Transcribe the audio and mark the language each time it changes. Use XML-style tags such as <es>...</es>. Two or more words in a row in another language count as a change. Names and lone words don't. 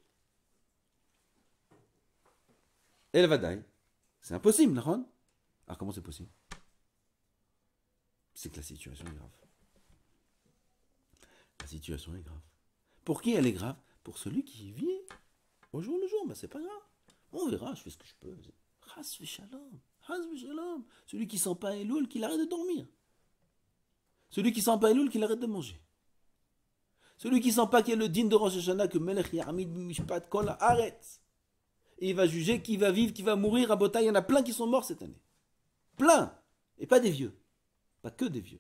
<he>אל ודאי.</he> <fr>C'est impossible, Nahon. Alors comment c'est possible? C'est que la situation est grave. La situation est grave. Pour qui elle est grave? Pour celui qui vit au jour le jour. Ben c'est pas grave. On verra, je fais ce que je peux.</fr> <he>חס ושלום. חס ושלום.</he> <fr>Celui qui sent pas Elul, qu'il arrête de dormir. Celui qui sent pas Elul, qu'il arrête de manger. Celui qui sent pas qu'il y a le din de Rosh Hashanah, que</fr> <he>מלך יעמיד משפט כל הארץ.</he> <fr>Et il va juger qui va vivre, qui va mourir. À Botha, il y en a plein qui sont morts cette année. Plein. Et pas des vieux. Pas que des vieux.</fr>